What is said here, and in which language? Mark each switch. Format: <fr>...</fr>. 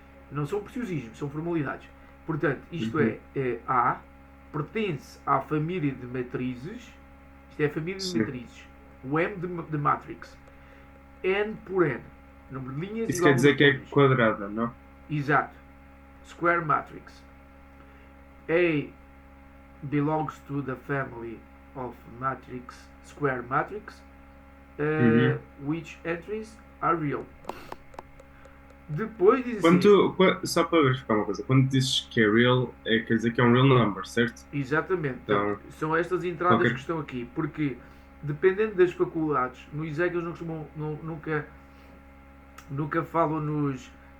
<pt>Não são preciosismos, são formalidades. Portanto, isto é A, pertence à família de matrizes, isto é a família de matrizes, o M de matrix, N por N, número de linhas. Isso quer dizer que é quadrada, não? Exato.</pt> <en>Square matrix. A belongs to the family of matrix, square matrix, which entries are real.</en> <pt>Depois diz assim, só para verificar uma coisa, quando dizes que é real, quer dizer que é um real number, certo? Exatamente. Então, são estas entradas que estão aqui, porque dependendo das faculdades, no ISEG eles não costumam, nunca falam nos...</pt>